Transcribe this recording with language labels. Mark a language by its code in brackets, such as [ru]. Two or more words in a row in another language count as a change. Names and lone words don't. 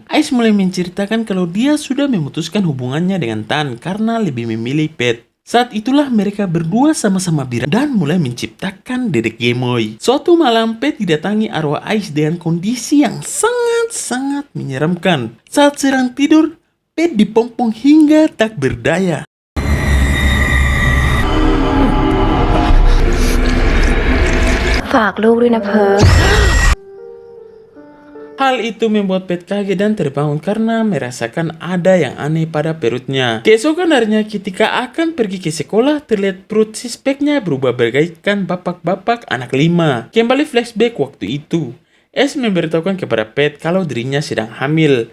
[id] Ais mulai menceritakan kalau dia sudah memutuskan hubungannya dengan Tan karena lebih memilih Pet. Saat itulah mereka berdua sama-sama bira dan mulai menciptakan dedek gemoy. Suatu malam Pet didatangi arwah Ais dengan kondisi yang sangat menyeramkan. Saat sedang tidur, Pet dipompong hingga tak berdaya. [th] ฝากลูกด้วยนะเพิร์ล [id] Hal itu membuat Pet kaget dan terbangun karena merasakan ada yang aneh pada perutnya. Keesokan harinya ketika akan pergi ke sekolah, terlihat perut si speknya berubah bagaikan bapak-bapak anak 5. Kembali flashback waktu itu. Ace memberitahukan kepada Pet kalau dirinya sedang hamil.